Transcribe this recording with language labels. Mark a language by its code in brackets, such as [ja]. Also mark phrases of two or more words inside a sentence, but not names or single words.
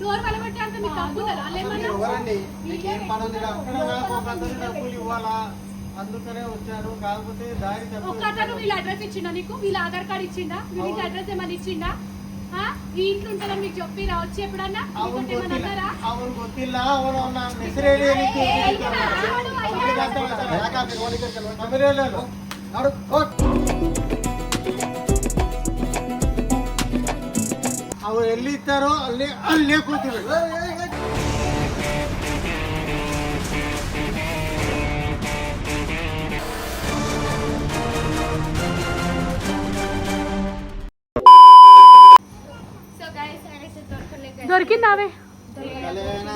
[te] డోర్ వలబెట్టి అంత మీకు తప్పుతుందా వాళ్ళు మీరు ఏమన్నా ఎవరండి మీకు ఏం పని ఉంది ఈడ? అక్కడ నాకు ఒక అతను డబ్బులు ఇవ్వాలా అందుకనే వచ్చారు కాకపోతే దారి ఒక్క అతను వీళ్ళ అడ్రస్ ఇచ్చిండా నీకు వీళ్ళ ఆధార్ కార్డు ఇచ్చిండా వీళ్ళ అడ్రస్ ఏమైనా ఇచ్చిండా ఈ ఇంట్లో ఉంటుందని మీకు చెప్పి రావచ్చు ఎప్పుడన్నా [kn] ಅವನ್ [te] మీతో ఏమన్నా [kn] ಗೊತ್ತಿಲ್ಲ [te] అన్నారా [kn] ಅವನ್ ಗೊತ್ತಿಲ್ಲ ಅವನು ನನ್ನ ಹೆಸರೇಳಿ [te] ಯಾಕೆ మీరు ఓ దగ్గరికి వెళ్ళండి. నడు, ఓ. [kn] ಅವ್ರು ಎಲ್ಲಿದ್ದಾರೋ ಅಲ್ಲೇ ಕೂತಿರು [te] దొరికిందావే అలేనా?